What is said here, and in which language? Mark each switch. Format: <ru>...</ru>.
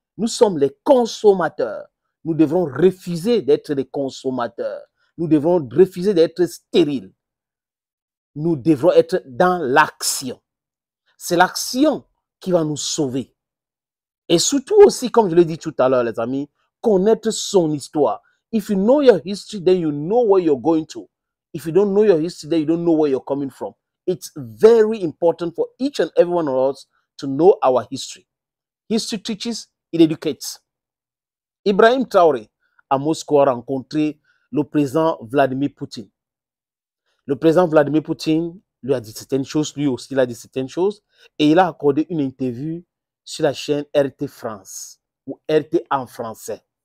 <fr>Nous sommes les consommateurs. Nous devrons refuser d'être des consommateurs. Nous devrons refuser d'être stériles. Nous devrons être dans l'action. C'est l'action qui va nous sauver. Et surtout aussi, comme je l'ai dit tout à l'heure, les amis, connaître son histoire.</fr> <en>If you know your history, then you know where you're going to. If you don't know your history, then you don't know where you're coming from. It's very important for each and every one of us to know our history. History teaches, it educates.</en> <fr>Ibrahim Traoré, à Moscou, a rencontré le président Vladimir Poutine. Le président Vladimir Poutine lui a dit certaines choses, lui aussi il a dit certaines choses, et il a accordé une interview sur la chaîne RT France, ou RT en français.</fr>